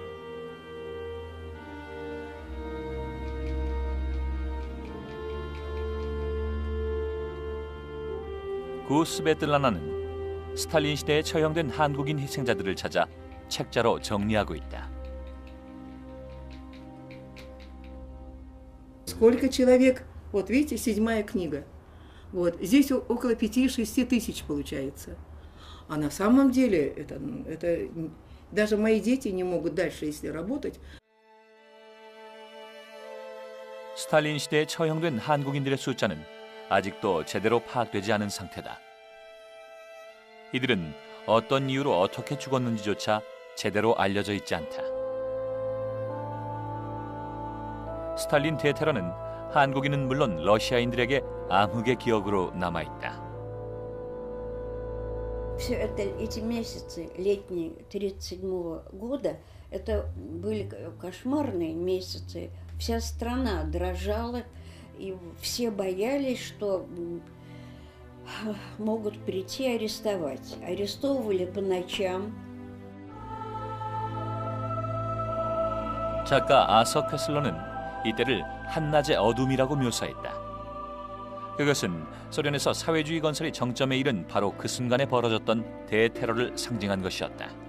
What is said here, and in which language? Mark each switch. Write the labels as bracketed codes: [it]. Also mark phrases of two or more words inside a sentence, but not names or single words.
[ko] 구 스베틀라나는 스탈린 시대에 처형된 한국인 희생자들을 찾아 책자로 정리하고 있다. [ru] Сколько человек, вот видите, 7-я книга, вот здесь около 5-6 тысяч получается. А на самом деле это даже мои дети не могут дальше, если работать. [ko] 스탈린 시대에 처형된 한국인들의 숫자는 아직도 제대로 파악되지 않은 상태다. 이들은 어떤 이유로 어떻게 죽었는지조차 제대로 알려져 있지 않다. 스탈린 대테러는 한국인은 물론 러시아인들에게 암흑의 기억으로 남아있다. [ru] Все эти месяцы летние 1937 года, это были кошмарные месяцы. Вся страна дрожала, и все боялись, что могут прийти и арестовать. Арестовывали по ночам. [ko] 작가 아서 캐슬러는 이때를 한낮의 어둠이라고 묘사했다. 그것은 소련에서 사회주의 건설이 정점에 이른 바로 그 순간에 벌어졌던 대테러를 상징한 것이었다.